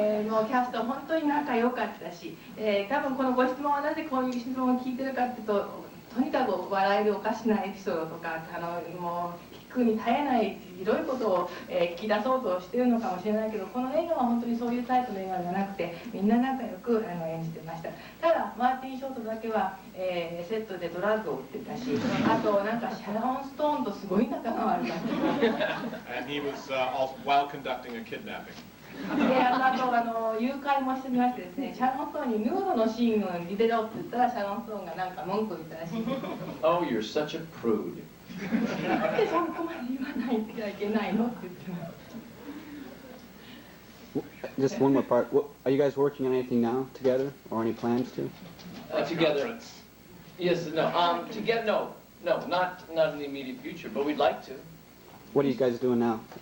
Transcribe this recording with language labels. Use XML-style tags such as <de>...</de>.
<ja>もうキャスト本当に仲良かったし、多分このご質問はなぜこういう質問を聞いてるかっていうと、とにかく笑えるおかしなエピソードとかもう聞くに耐えないひどいことを、聞き出そうとしてるのかもしれないけど、この映画は本当にそういうタイプの映画じゃなくて、みんな仲良く演じてました。ただマーティン・ショートだけは、セットでドラッグを売ってたし、あとなんかシャロン・ストーンとすごい仲が悪かった。</ja> <en>And he was also while conducting a kidnapping.</en> <ja>であと誘拐もしてみましてですね、シャロン・ストーンにヌードのシーンを入れろって言ったら、シャロン・ストーンがなんか文句言ったらしい。</ja> <en>Oh, you're such a prude.</en> <ja>なんでそこまで言わないといけないのって言ってます。</ja> <en>Just one more part. Are you guys working on anything now together, or any plans to? Together. Yes, no. Together, no, not in the immediate future, but we'd like to. What are you guys doing now?</en>